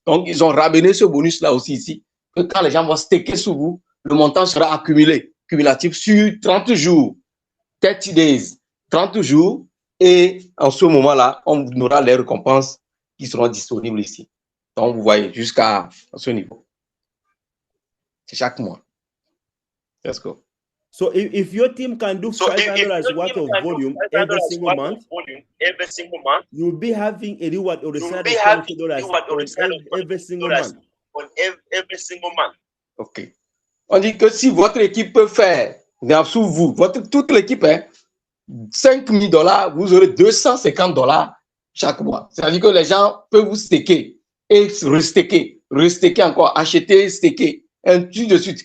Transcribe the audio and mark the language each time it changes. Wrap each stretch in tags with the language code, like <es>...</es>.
<fr>Donc, ils ont ramené ce bonus-là aussi ici, que quand les gens vont staker sous vous, le montant sera accumulé cumulatif sur 30 jours,</fr> <en>30 days,</en> <fr>30 jours, et en ce moment-là, on aura les récompenses qui seront disponibles ici. Donc, vous voyez, jusqu'à ce niveau. C'est chaque mois.</fr> <en>Let's go. So if your team can do $500 worth of volume every single month, you'll be having a reward of the side of $20 on every single month. On every single month. OK.</en> <fr>On dit que si votre équipe peut faire, sous vous, toute l'équipe, hein, $5,000, vous aurez $250 chaque mois. C'est-à-dire que les gens peuvent vous staker et restaker encore, acheter, staker, ainsi de suite.</fr>